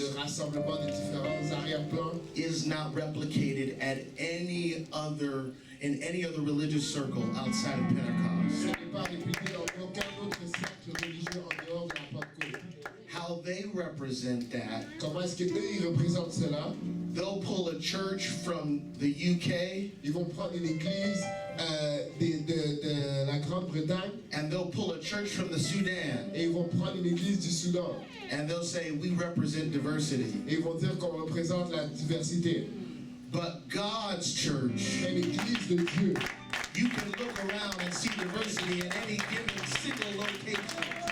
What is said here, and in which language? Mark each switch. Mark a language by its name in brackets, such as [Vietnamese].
[French] Le rassemblement des différents arrière-plans. [English] Is not replicated at any other religious circle outside of Pentecost. [French] Ce n'est pas répliqué dans aucun autre cercle religieux en dehors de la Pentecôte. [English] How they represent that. [French] Comment est-ce que eux ils représentent cela? [English] They'll pull a church from the UK. [French] Ils vont prendre une église de la Grande-Bretagne. [English] And they'll pull a church from the Sudan. [French] Et ils vont prendre une église du Soudan. [English] And they'll say we represent diversity. [French] Et ils vont dire qu'on représente la diversité. [English] But God's church. [French] Mais l'église de Dieu. [English] You can look around and see diversity in any given single location.